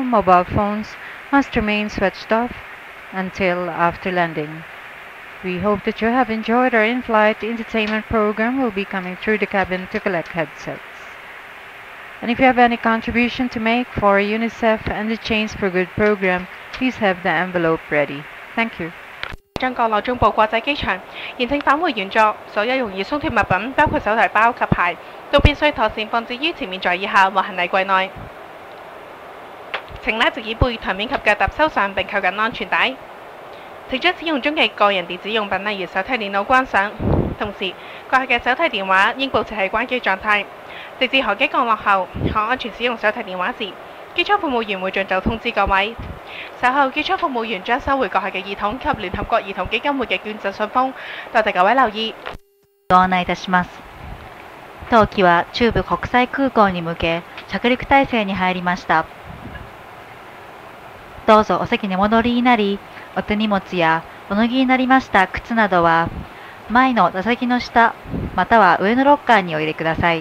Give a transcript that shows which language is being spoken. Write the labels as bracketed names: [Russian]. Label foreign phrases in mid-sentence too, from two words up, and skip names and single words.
[English] Mobile phones must remain switched off until after landing. We hope that you have enjoyed our in-flight entertainment program. We'll be coming through the cabin to collect headsets. And if you have any contribution to make for UNICEF and the Chains for Good program, please have the envelope ready. Thank you. [Cantonese] 將降落中部國際機場，現正返回原座，所有容易鬆脱物品，包括手提包及鞋，都必須妥善放置於前面座椅下或行李櫃內。請拉直椅背、台面及腳踏收上並扣緊安全帶。請將使用中嘅個人電子用品，例如手提電腦關上。同時，閣下嘅手提電話應保持喺關機狀態。直至航機降落後，可安全使用手提電話時，機艙服務員會盡早通知各位。稍後機艙服務員將收回閣下嘅耳筒及聯合國兒童基金會嘅捐贈信封。多謝各位留意。 [Japanese] ご案内いたします。当機は中部国際空港に向け着陸態勢に入りました。どうぞお席にお戻りになり、お手荷物やお脱ぎになりました靴などは前の座席の下または上のロッカーにお入れください。